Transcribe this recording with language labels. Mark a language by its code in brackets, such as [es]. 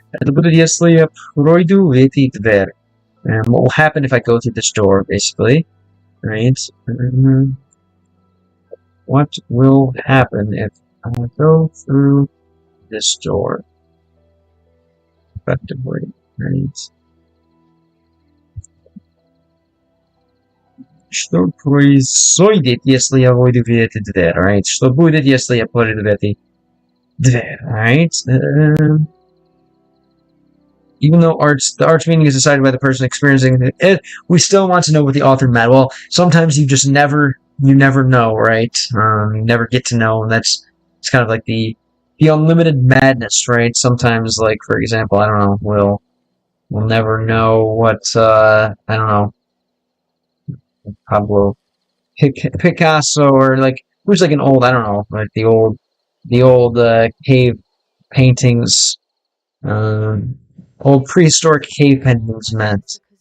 [ru] Это будет, если я пройду эти двери. [en] What will happen if I go through this door, basically? Right? What will happen if I go through this door? Effectively, right? [ru] Что происходит, если я войду в эти двери, right? Что будет, если я пройду в эти двери, right? [en] Even though the art's meaning is decided by the person experiencing it, we still want to know what the author meant. Well, sometimes you just never know, right? You never get to know, and it's kind of like the unlimited madness, right? Sometimes, like, for example, I don't know, we'll never know what, I don't know, Pablo Picasso, or like, who's like an old, I don't know, like the old cave paintings, old prehistoric cave paintings meant.